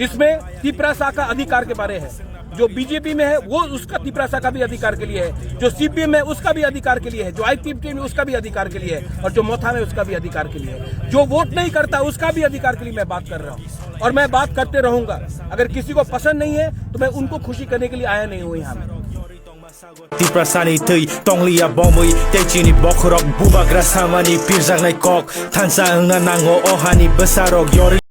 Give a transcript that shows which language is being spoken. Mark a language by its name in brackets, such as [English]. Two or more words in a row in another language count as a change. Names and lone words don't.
[Hindi] इसमें तिपरासा का अधिकार के बारे है। जो बीजेपी में है वो उसका तिपरासा का भी अधिकार के लिए है, जो सीपीएम है उसका भी अधिकार के लिए है, जो आईपीएफ में उसका भी अधिकार के लिए है, और जो मोथा में उसका भी अधिकार के लिए है, जो वोट नहीं करता उसका भी अधिकार के लिए मैं बात कर रहा हूँ और मैं बात करते रहूंगा। अगर किसी को पसंद नहीं है तो मैं उनको खुशी करने के लिए आया नहीं हूँ यहाँ में। [Kok Borok] Tiprasani tui tonglia bomui techini bokrok bubak rasamani pirjangnai kok thansa anga nango ohani besarok yori